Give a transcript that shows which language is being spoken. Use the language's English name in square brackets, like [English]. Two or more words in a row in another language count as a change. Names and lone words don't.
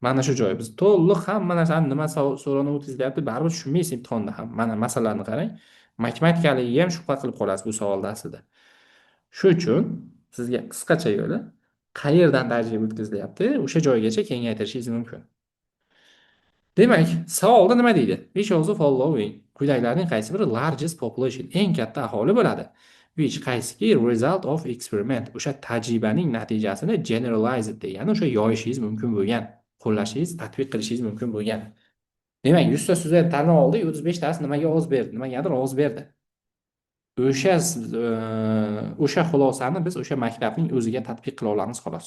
[Uzbek] Mana shu joyi biz to'liq hamma narsani nima so'rovnoma o'tkazilyapti baribir tushunmaysiz imtihonda ham. Mana masalalarni qarang. Matematikalig'iga ham shubha qilib qolasiz bu savolda aslida. Shu uchun sizga qisqacha yo'li qayerdan tarjima o'tkazilyapti, o'sha joygacha kengaytirishingiz mumkin. Demak, savolda nima deydi? [English] Which of the following [Uzbek] quyidagilarning qaysi biri [English] largest population, [Uzbek] eng katta aholi bo'ladi? Which qaysiki [English] result of experiment, [Uzbek] o'sha tajribaning natijasini generalized degani o'sha yoyishingiz mumkin bo'lgan, qo'llashingiz, tatbiq qilishingiz mumkin bo'lgan. Demak, 100 ta student tanlab oldik, 35 tasi nimaga ovoz berdi? Nimagadir ovoz berdi. O'sha o'sha xulosani biz o'sha maktabning o'ziga tatbiq qila olamiz xolos.